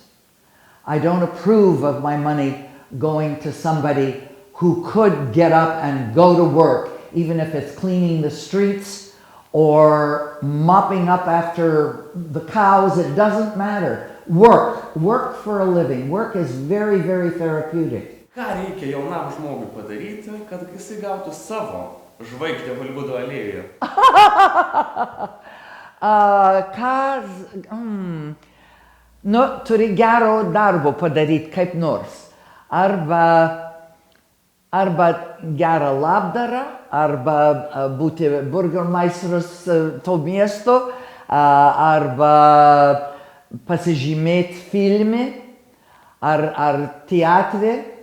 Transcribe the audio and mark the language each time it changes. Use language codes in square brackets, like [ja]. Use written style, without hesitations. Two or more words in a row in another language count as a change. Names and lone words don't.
[en] I don't approve of my money going to somebody who could get up and go to work, even if it's cleaning the streets or mopping up after the cows, it doesn't matter. Work for a living. Work is very, very therapeutic. [lt] Ką reikia jaunam žmogui padaryti, kad jisai gautų savo žvaigždę Holivudo alėjoje? Turi gero darbo padaryti kaip nors. Arba gerą labdarą, arba būti burgermeistras to miesto, arba pasižymėti filme, ar teatre.